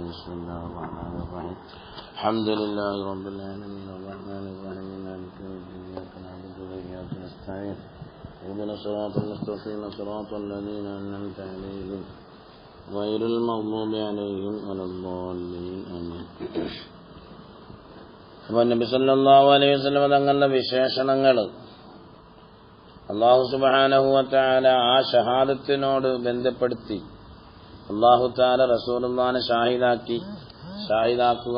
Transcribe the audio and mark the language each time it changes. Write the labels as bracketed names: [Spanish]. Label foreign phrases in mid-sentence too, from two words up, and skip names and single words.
[Arabic] بسم الله الرحمن الرحيم. الحمد لله رب العالمين الرحمن الرحيم مالك يوم الدين إياك نعبد وإياك نستعين اهدنا الصراط المستقيم صراط الذين أنعمت عليهم غير المغضوب عليهم ولا الضالين آمين. [Malayalam] അപ്പോൾ നബി [Arabic] صلى الله عليه وسلم [Malayalam] തങ്ങളുടെ വിശേഷണങ്ങൾ [Arabic] الله سبحانه وتعالى [Malayalam] ആ ഷഹാദത്തിനോട് ബന്ധപ്പെടുത്തി [Arabic] الله تعالى [Malayalam] റസൂലുള്ളാഹിനെ ഷാഹിദാക്കുക.